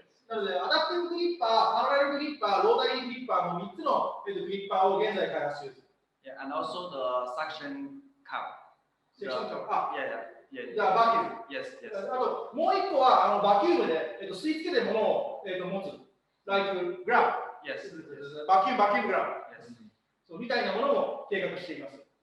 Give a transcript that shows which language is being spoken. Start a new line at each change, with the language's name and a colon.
Japanese: なので、アダプティブグリッパー、パラレルグリッパー、ロータリーグリッパーの3つのグリッパーを現在開発中です。
English: Yeah, and also the suction cup. Section cup. Yeah.
Japanese: じゃあ、バキューム。
English: Yes.
Japanese: あと、もう一個はバキュームで、吸い付けて物を、持つ。 like グラム。
English: Yes.
Japanese: バキュームグラム。
English: Yes.
Japanese: そうみたいなものも計画しています。